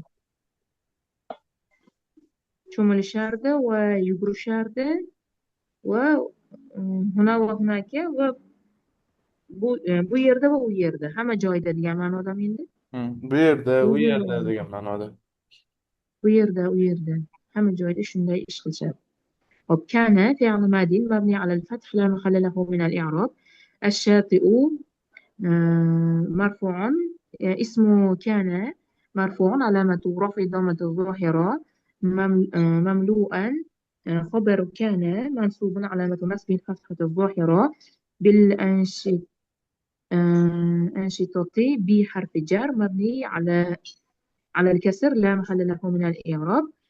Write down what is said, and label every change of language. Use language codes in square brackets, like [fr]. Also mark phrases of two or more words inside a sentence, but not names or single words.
[uz] Cho'milishardi va yugurishardi va [ar] هنا وهناك [uz] va bu yerda va u yerda hamma joyda degan ma'nodami endi? Bu yerda, u Bu yerda degan ma'noda. bu yerda, u yerda hamma joyda shunday ish qilishadi. Hop, [ar] كان فعل ماض مبني على الفتح لا محل له من الإعراب. الشاطئ مرفوع اسم كان مرفوع علامة رفع ضمة الظاهرة مملوءا خبر كان منصوب علامة نصبه الفتحة الظاهرة بالأنشطة بحرف جر مبني على الكسر لا محل له من الإعراب.